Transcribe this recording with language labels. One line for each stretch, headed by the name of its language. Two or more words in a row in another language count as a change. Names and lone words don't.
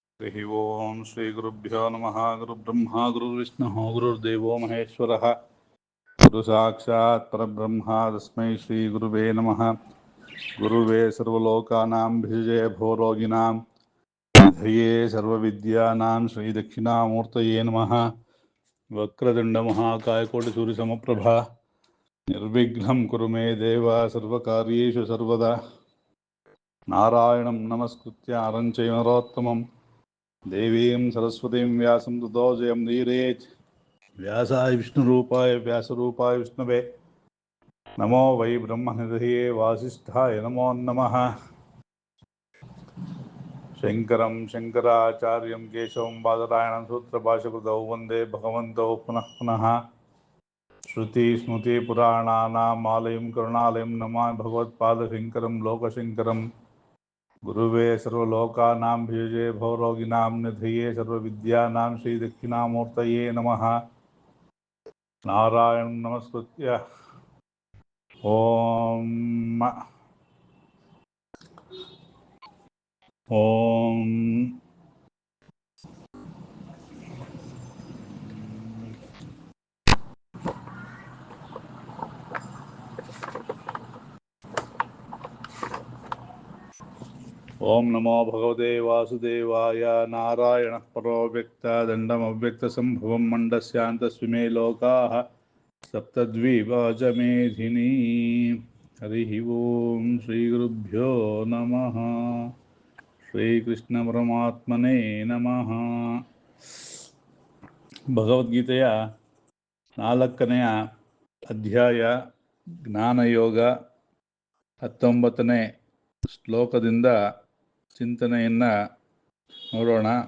Sanskrit: ಹರಿ ಓಂ ಶ್ರೀ ಗುರುಭ್ಯೋ ನಮಃ. ಗುರುಬ್ರಹ್ಮ ಗುರುರ್ವಿಷ್ಣುಃ ಗುರುರ್ದೇವೋ ಮಹೇಶ್ವರಃ. ಗುರು ಸಾಕ್ಷಾತ್ ಪರಬ್ರಹ್ಮ ತಸ್ಮೈ ಶ್ರೀ ಗುರುವೇ ನಮಃ. ಗುರುವೇ ಸರ್ವಲೋಕಾನಾಂ ಭಿಷಜೇ ಭವರೋಗಿಣಾಂ ಧಯೇ ಸರ್ವವಿದ್ಯಾನಾಂ ಶ್ರೀ ದಕ್ಷಿಣಾಮೂರ್ತಯೇ ನಮಃ. ವಕ್ರತುಂಡ ಮಹಾಕಾಯ ಕೋಟಿ ಸೂರ್ಯ ಸಮಪ್ರಭಾ ನಿರ್ವಿಘ್ನಂ ಕುರು ಮೇ ದೇವ ಸರ್ವಕಾರ್ಯೇಷು ಸರ್ವದಾ. ನಾರಾಯಣಂ ನಮಸ್ಕೃತ್ಯ ನರಂ ಚೈವ ನರೋತ್ತಮಂ ದೇವೀಂ ಸರಸ್ವತೀಂ ವ್ಯಾಸಂ ತತೋ ಜಯಂ ನೀರೇತ್. ವ್ಯಾಸಾಯ ವಿಷ್ಣುರೂಪಾಯ ವ್ಯಾಸರೂಪಾಯ ವಿಷ್ಣುವೇ ನಮೋ ವೈ ಬ್ರಹ್ಮನಿಧಯೇ ವಾಸಿಷ್ಠಾಯ ನಮೋ ನಮಃ. ಶಂಕರಂ ಶಂಕರಾಚಾರ್ಯಂ ಕೇಶವಂ ಬಾದರಾಯಣಂ ಸೂತ್ರಭಾಷ್ಯಕೃತೌ ವಂದೇ ಭಗವಂತೌ ಪುನಃ ಪುನಃ. ಶ್ರುತಿ ಸ್ಮೃತಿ ಪುರಾಣಾನಾಂ ಆಲಯಂ ಕರುಣಾಲಯಂ ನಮಾಮಿ ಭಗವತ್ಪಾದಶಂಕರಂ ಲೋಕಶಂಕರಂ. ಗುರುವೇ ಸರ್ವಲೋಕಾನಾಂ ಭಿಷಜೇ ಭವರೋಗಿಣಾಂ ನಿಧಯೇ ಸರ್ವವಿದ್ಯಾನಾಂ ಶ್ರೀ ದಕ್ಷಿಣಾಮೂರ್ತಯೇ ನಮಃ. ನಾರಾಯಣಂ ನಮಸ್ಕೃತ್ಯ ಓಂ ಓಂ ಓಂ ನಮೋ ಭಗವತೆ ವಾಸುದೇವಾಯ. ನಾರಾಯಣಃ ಪರೋ ವ್ಯಕ್ತ ದಂಡಮವ್ಯಕ್ತ ಸಂಭವಂ ಮಂಡಸ್ಯಾಂತಸ್ವಿಮೇ ಲೋಕಾಃ ಸಪ್ತದ್ವೀಪಾಚ ಮೇಧಿನಿ. ಹರಿ ಓಂ ಶ್ರೀ ಗುರುಭ್ಯೋ ನಮಃ. ಶ್ರೀಕೃಷ್ಣ ಪರಮಾತ್ಮನೇ ನಮಃ.
Kannada: ಭಗವದ್ಗೀತೆಯ 4ನೇ ಅಧ್ಯಾಯ ಜ್ಞಾನಯೋಗ 19ನೇ ಶ್ಲೋಕದಿಂದ ಚಿಂತನೆಯನ್ನು ನೋಡೋಣ.